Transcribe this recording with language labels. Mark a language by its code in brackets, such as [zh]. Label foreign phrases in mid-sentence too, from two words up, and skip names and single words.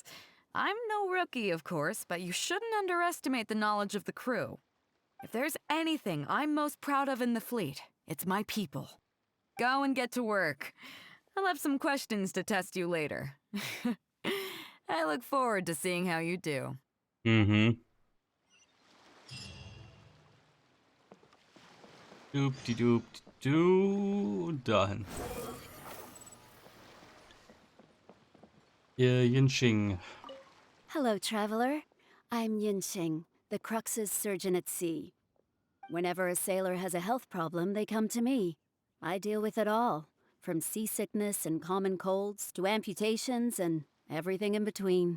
[en] I'm no rookie, of course, but you shouldn't underestimate the knowledge of the crew. If there's anything I'm most proud of in the fleet, it's my people. Go and get to work. I'll have some questions to test you later. I look forward to seeing how you do. Doop-de-doop-de-doo. Dahin. Yinxing. Hello, traveler. I'm Yinxing, the Crux's surgeon at sea. Whenever a sailor has a health problem, they come to me. I deal with it all, from seasickness and common colds to amputations and everything in between.